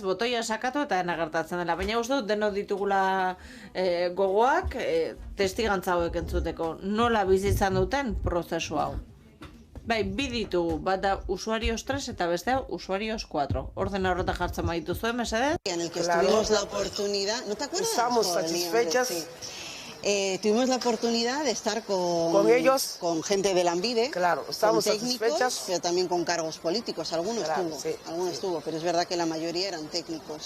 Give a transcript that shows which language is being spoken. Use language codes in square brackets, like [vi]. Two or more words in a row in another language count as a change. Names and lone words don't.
[eu] Botoia sakatu eta dena gertatzen dela. Baina uste dut denok ditugula gogoak testigantza hauek entzuteko. Nola bizi izan duten prozesu hau. Bi ditugu, bat da usuarios 3 eta bestea usuarios 4. Ordena horretan jartzen badituzue, mesedez? [es] En el que tuvimos la oportunidad, ¿no te acuerdas? Estamos satisfechas. Tuvimos la oportunidad de estar con ellos, con gente de Lanbide, claro, estamos con técnicos, satisfechas, pero también con cargos políticos. Algunos estuvo, pero es verdad que la mayoría eran técnicos.